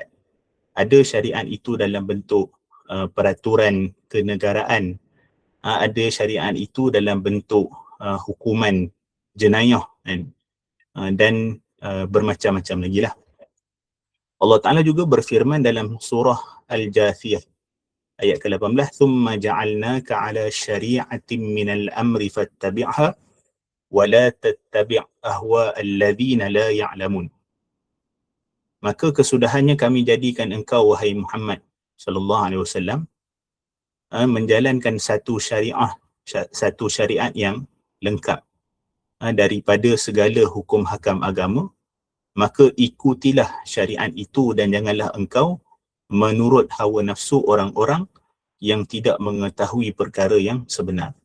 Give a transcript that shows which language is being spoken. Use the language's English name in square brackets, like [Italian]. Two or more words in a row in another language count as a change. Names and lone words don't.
[Malay] Ada syariat itu dalam bentuk peraturan kenegaraan. Ada syariat itu dalam bentuk hukuman jenayah, dan bermacam-macam lagi lah. Allah Ta'ala juga berfirman dalam surah Al-Jathiyah ayat ke-18, [Arabic] ثم جعلناك على شريعة من الأمر فاتبعها ولا تتبع أهواء الذين لا يعلمون. [Malay] Maka kesudahannya kami jadikan engkau, wahai Muhammad [Arabic] صلى الله عليه وسلم, [Malay] menjalankan satu syariat yang lengkap daripada segala hukum hakam agama, maka ikutilah syariat itu dan janganlah engkau menurut hawa nafsu orang-orang yang tidak mengetahui perkara yang sebenar.